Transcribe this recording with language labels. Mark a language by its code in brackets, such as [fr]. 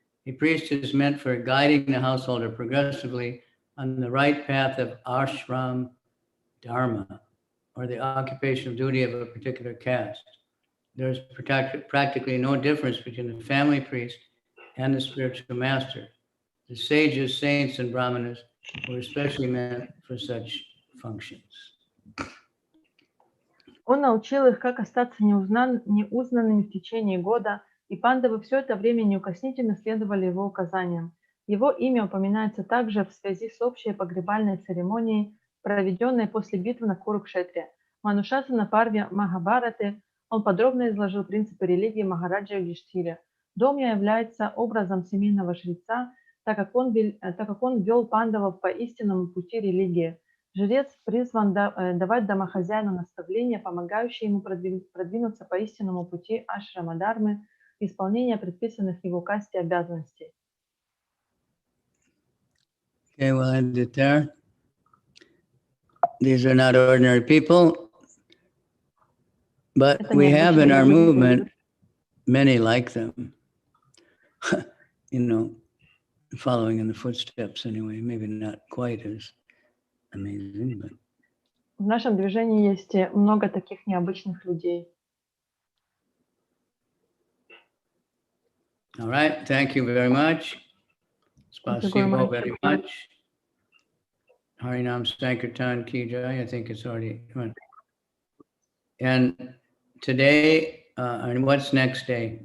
[en] A priest is meant for guiding the householder progressively on the right path of ashram dharma, or the occupational duty of a particular caste. There's practically no difference between the family priest and the spiritual master. The sages, saints, and brahmanas were especially meant for such functions. [ru] Он научил их, как остаться неузнанными в течение года, и пандавы все это время неукоснительно следовали его указаниям. Его имя упоминается также в связи с общей погребальной церемонией, проведенной после битвы на Курукшетре. Манушасана Парве Махабараты он подробно изложил принципы религии Махараджа Юдхиштире. Домья является образом семейного жреца, так как он вел пандавов по истинному пути религии. Жрец призван давать домохозяину наставления, помогающие ему продвинуться по истинному пути ашрама дharмы, исполнения предписанных его касте обязанностей. [en] Okay, we'll end it there. These are not ordinary people, but we have in our movement many like them. You know, following in the footsteps anyway, maybe not quite as amazing, but... [ru] В нашем движении есть много таких необычных людей. [en] All right, thank you very much. [ru] Spasibo [en] very much. [hi] Harinam Sankirtan Ki Jai, [en] I think it's already run. And today, and what's next day?